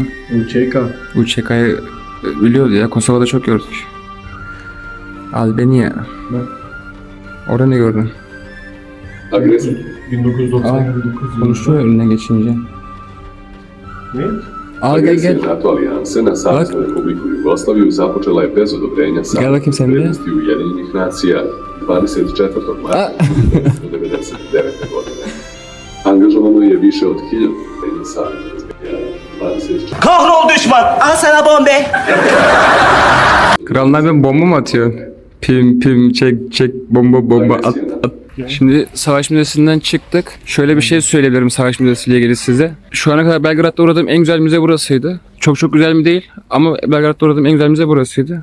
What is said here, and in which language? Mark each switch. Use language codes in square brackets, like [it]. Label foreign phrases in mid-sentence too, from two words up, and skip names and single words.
[tr] UÇK. UÇK'yı biliyordu ya. Kosova'da çok gördük. Albania. Orada ne gördün? Agresif. 1999. Konuşuyor önünden geçince. Ne? Al gel gel. [sr] NATO alijanse na Saveznu Republiku Jugoslaviju započela je bez odobrenja [tr] Gel bakayım sen bir. [sr] Savjetnosti Ujedinjenih nacija 24. marta 1999. godine. Angažovano je više od 1000 odobrenja Saveza. [tr] 24. Kahrol düşman. Al sana bombe. Kralına ben bomba mı atıyorsun? Pim pim çek çek bomba at. Şimdi Savaş Müzesi'nden çıktık. Şöyle bir şey söyleyebilirim Savaş Müzesi ile ilgili size. Şu ana kadar Belgrad'da uğradığım en güzel müze burasıydı. Çok güzel mi değil ama Belgrad'da uğradığım en güzel müze burasıydı.